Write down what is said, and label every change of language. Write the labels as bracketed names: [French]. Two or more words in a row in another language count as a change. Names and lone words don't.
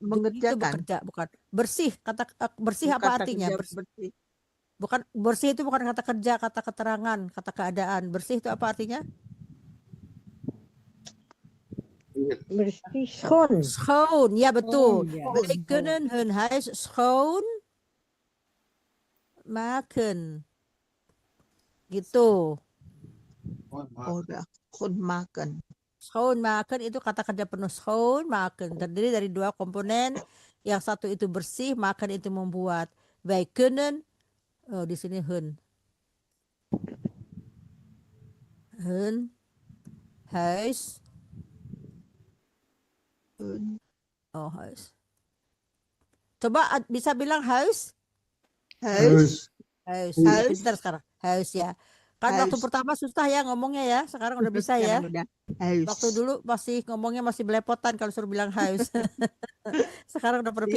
[Indonesian] bekerja, bukan. Bersih, kata bersih apa Kata artinya? kerja bersih. Bukan bersih itu bukan kata kerja, kata keterangan, kata keadaan. Bersih itu apa artinya? Bersih, schoon. Schoon, ya betul. ya. [Dutch] Wij kunnen hun huis schoon maken. [Indonesian] Gitu. Udah, kun makan. [Dutch] Schoon maken [Indonesian] itu kata kerja penuh. [Dutch] Schoon maken [Indonesian] terdiri dari dua komponen. Yang satu itu bersih, makan itu membuat. [Dutch] Wij kunnen, [Indonesian] oh di sini hun. [Dutch] Hun huis. [Indonesian] Kun. Oh huis. Coba bisa bilang huis? Huis. Huis. Huis. Pintar sekarang. Huis ya. Kan waktu Huis. pertama susah ya ngomongnya ya. Sekarang udah bisa ya. Sekarang udah huis. Waktu dulu masih ngomongnya masih belepotan kalau suruh bilang haus. Sekarang udah pada